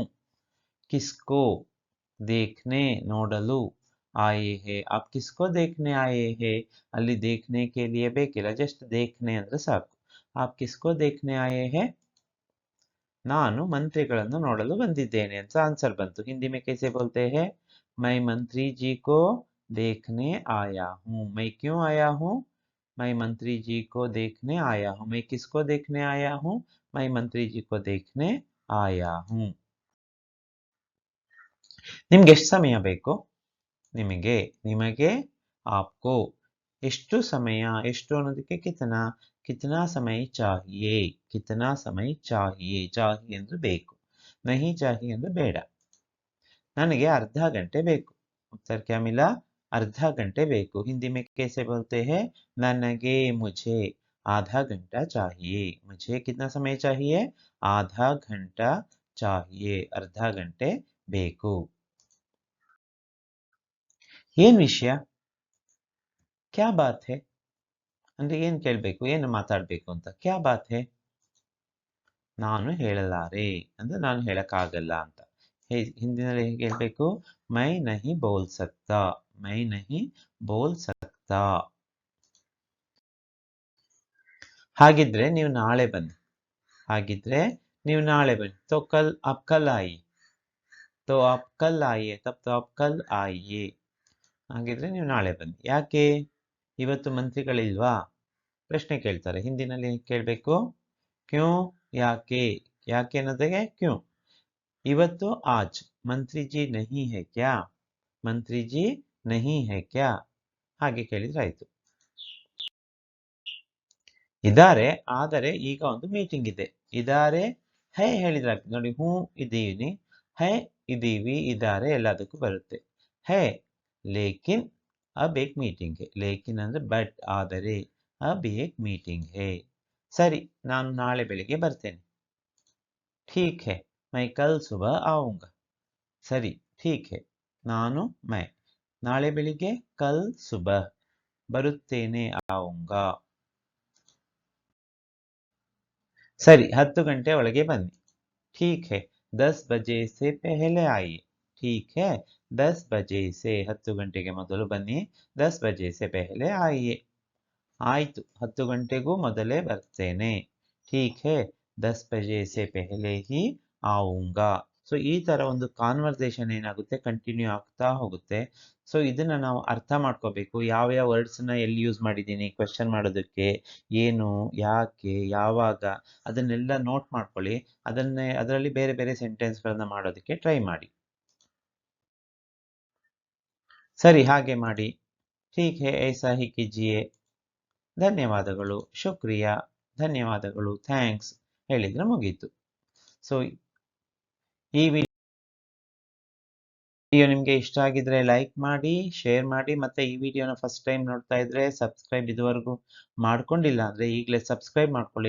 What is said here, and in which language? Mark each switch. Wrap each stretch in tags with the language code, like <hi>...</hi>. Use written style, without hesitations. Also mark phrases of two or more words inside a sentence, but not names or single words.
<hi>किसको देखने ನೋಡಲು. आए हैं. आप किसको देखने आए हैं.</hi> <kn>ಅಲ್ಲಿ</kn> <hi>देखने के लिए</hi> <kn>ಬೇಕಿಲ್ಲ, ಜಸ್ಟ್ ದೇಖ್ನೆ ಅಂದ್ರೆ ಸಾಕು.</kn> <hi>आप किसको देखने आए हैं?</hi> <kn>ನಾನು ಮಂತ್ರಿಗಳನ್ನು ನೋಡಲು ಬಂದಿದ್ದೇನೆ ಅಂತ ಆನ್ಸರ್ ಬಂತು.</kn> <hi>ಹಿಂದಿ में कैसे बोलते हैं? मैं मंत्री जी को देखने आया हूँ. मैं क्यों आया हूँ? मैं मंत्री जी को देखने आया हूँ. मैं किसको देखने आया हूँ? मैं मंत्री जी को देखने आया हूँ.</hi> <kn>ನಿಮ್ಗೆ ಎಷ್ಟು ಸಮಯ ಬೇಕು? ನಿಮಗೆ, ನಿಮಗೆ, ಆಪ್ಕೋ. ಎಷ್ಟು ಸಮಯ, ಎಷ್ಟು ಅನ್ನೋದಕ್ಕೆ</kn> <hi>कितना, कितना समय चाहिए, कितना समय चाहिए, चाहिए</hi> <kn>ಅಂದ್ರೆ ಬೇಕು,</kn> <hi>नहीं चाहिए</hi> <kn>ಅಂದ್ರೆ ಬೇಡ. ನನಗೆ ಅರ್ಧ ಗಂಟೆ ಬೇಕು.</kn> <hi>उत्तर क्या मिला? आधा घंटे ಬೇಕು. हिंदी में कैसे बोलते हैं? ನನಗೆ, मुझे आधा घंटा चाहिए. मुझे कितना समय चाहिए? आधा घंटा चाहिए.</hi> <kn>ಅರ್ಧ ಗಂಟೆ ಬೇಕು. ಏನ್ ವಿಷಯ?</kn> <hi>क्या बात है?</hi> <kn>ಅಂದ್ರೆ ಏನ್ ಕೇಳ್ಬೇಕು, ಏನು ಮಾತಾಡ್ಬೇಕು ಅಂತ.</kn> <hi>क्या बात है?</hi> <kn>ನಾನು ಹೇಳಲಾರೆ ಅಂದ್ರೆ ನಾನು ಹೇಳಕ್ಕಾಗಲ್ಲ ಅಂತ. ಹಿಂದಿನಲ್ಲಿ ಹೇಗೆ ಹೇಳ್ಬೇಕು?</kn> <hi>मैं नहीं बोल सकता, मैं नहीं बोल सकता.</hi> <kn>ಹಾಗಿದ್ರೆ ನೀವು ನಾಳೆ ಬನ್ನಿ, ಹಾಗಿದ್ರೆ ನೀವು ನಾಳೆ ಬನ್ನಿ.</kn> <hi>तो कल आप कल आइए, तो आप कल आइए, तब तो आप कल आइए.</hi> <kn>ಹಾಗಿದ್ರೆ ನೀವು ನಾಳೆ ಬನ್ನಿ. ಯಾಕೆ ಇವತ್ತು ಮಂತ್ರಿಗಳಿಲ್ವಾ? ಪ್ರಶ್ನೆ ಕೇಳ್ತಾರೆ. ಹಿಂದಿನಲ್ಲಿ ಕೇಳಬೇಕು ಕ್ಯೂ, ಯಾಕೆ, ಯಾಕೆ ಅನ್ನೋದಕ್ಕೆ ಕ್ಯೂ.</kn> <hi>ಇವತ್ತು आज मंत्री जी नहीं है क्या, मंत्री जी नहीं है क्या,</hi> <kn>ಹಾಗೆ ಕೇಳಿದ್ರೆ ಆಯ್ತು. ಇದಾರೆ, ಆದರೆ ಈಗ ಒಂದು ಮೀಟಿಂಗ್ ಇದೆ. ಇದಾರೆ ಹೈ ಹೇಳಿದ್ರೆ ಆಗ್ತದೆ ನೋಡಿ. ಹೂ ಇದೀನಿ, ಹೈ ಇದೀವಿ, ಇದಾರೆ ಎಲ್ಲದಕ್ಕೂ ಬರುತ್ತೆ.</kn> <hi>है लेकिन अब एक मीटिंग है, लेकिन</hi> <kn>ಅಂದ್ರೆ ಬಟ್, ಆದರೆ,</kn> <hi>अब एक मीटिंग है.</hi> <kn>ಸರಿ, ನಾನು ನಾಳೆ ಬೆಳಿಗ್ಗೆ ಬರ್ತೇನೆ.</kn> <hi>ठीक है, मैं कल सुबह आऊंगा. ಸರಿ, ठीक है,</hi> <kn>ನಾನು ಮೈ ನಾಳೆ ಬೆಳಿಗ್ಗೆ</kn> <hi>कल सुबह</hi> <kn>ಬರುತ್ತೇನೆ, ಆऊंगा. ಸರಿ, 10 ಗಂಟೆ ಒಳಗೆ ಬನ್ನಿ.</kn> <hi>ठीक है, 10 बजे से पहले आइए. ठीक है, 10 बजे से</hi> <kn>10 ಗಂಟೆಗೆ ಮೊದಲು ಬನ್ನಿ.</kn> <hi>10 बजे से पहले आइए.</hi> <kn>ಆಯ್ತು, 10 ಗಂಟೆಗೂ ಮೊದಲೇ ಬರ್ತೇನೆ.</kn> <hi>ठीक है, 10 बजे से पहले ही आऊंगा.</hi> <kn>ಸೊ ಈ ತರ ಒಂದು ಕಾನ್ವರ್ಸೇಷನ್ ಏನಾಗುತ್ತೆ, ಕಂಟಿನ್ಯೂ ಆಗ್ತಾ ಹೋಗುತ್ತೆ. ಸೊ ಇದನ್ನ ನಾವು ಅರ್ಥ ಮಾಡ್ಕೋಬೇಕು. ಯಾವ ವರ್ಡ್ಸ್ನ ಎಲ್ಲಿ ಯೂಸ್ ಮಾಡಿದ್ದೀನಿ ಕ್ವೆಶ್ಚನ್ ಮಾಡೋದಕ್ಕೆ, ಏನು, ಯಾಕೆ, ಯಾವಾಗ, ಅದನ್ನೆಲ್ಲ ನೋಟ್ ಮಾಡ್ಕೊಳ್ಳಿ. ಅದರಲ್ಲಿ ಬೇರೆ ಬೇರೆ ಸೆಂಟೆನ್ಸ್ಗಳನ್ನ ಮಾಡೋದಕ್ಕೆ ಟ್ರೈ ಮಾಡಿ. ಸರಿ, ಹಾಗೆ ಮಾಡಿ.</kn> <hi>ठीक है, ऐसा ही कीजिए.</hi> <kn>ಧನ್ಯವಾದಗಳು, ಶುಕ್ರಿಯಾ, ಧನ್ಯವಾದಗಳು, ಥ್ಯಾಂಕ್ಸ್ ಹೇಳಿದ್ರೆ ಮುಗೀತು. ಸೊ ಈ ವಿಡಿಯೋ ನಿಮಗೆ ಇಷ್ಟ ಆಗಿದ್ರೆ ಲೈಕ್ ಮಾಡಿ, ಶೇರ್ ಮಾಡಿ, ಮತ್ತೆ ಈ ವಿಡಿಯೋನ</kn> <en>first time</en> <kn>ನೋಡ್ತಾ ಇದ್ರೆ ಸಬ್ಸ್ಕ್ರೈಬ್ ಇದುವರೆಗೂ ಮಾಡ್ಕೊಂಡಿಲ್ಲ ಅಂದ್ರೆ ಈಗಲೇ ಸಬ್ಸ್ಕ್ರೈಬ್ ಮಾಡ್ಕೊಳ್ಳಿ.</kn>